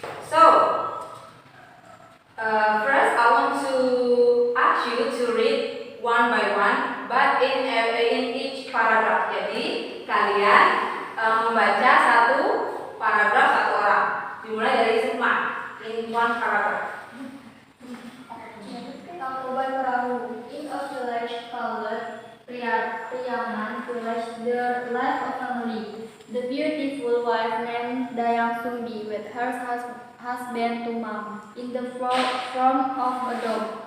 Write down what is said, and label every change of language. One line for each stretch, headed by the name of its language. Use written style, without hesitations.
English: So, first I want to ask you to read one by one, but in each paragraph.
Indonesian: Jadi kalian membaca satu paragraf satu orang. Dimulai dari semua
English: in one paragraph.
Indonesian: Tangkuban Perahu.
English: In a village called Priangan village, there lived a family. The beautiful wife named Dayang Sumbi with her husband Tumang in the form of a dog.